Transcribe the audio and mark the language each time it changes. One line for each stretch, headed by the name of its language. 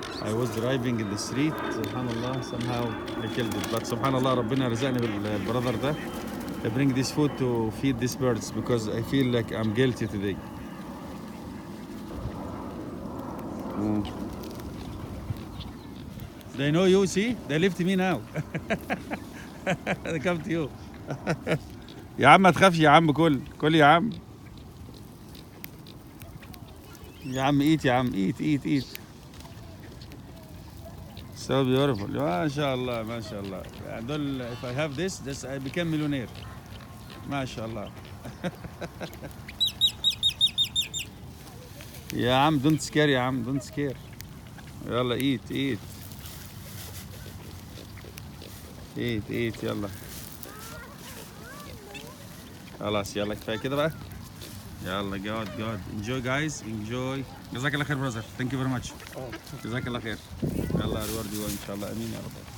English: I was driving in the street. Subhanallah, somehow I killed it. But
Arabic: Subhanallah, ربنا رزقني بالbrother ده.
English: I bring this food to feed these birds because I feel like I'm guilty today. They know you, see? They live to me now. They come to you.
Arabic: يا عم ما تخافش يا عم, كل يا عم. يا عم
English: eat
Arabic: يا عم eat.
English: So beautiful.
Arabic: ما شاء الله ما شاء الله. دول
English: if I have this I become millionaire.
Arabic: ما شاء الله. يا عم
English: don't scare
Arabic: يا عم don't scare. يلا
English: eat. eat
Arabic: يلا. خلاص يلا كفاية كده بقى. يلا
English: God enjoy guys enjoy.
Arabic: جزاك الله خير
English: brother. Thank you very much.
Arabic: جزاك الله خير. يلا
English: reward you
Arabic: إن شاء الله آمين يا رب.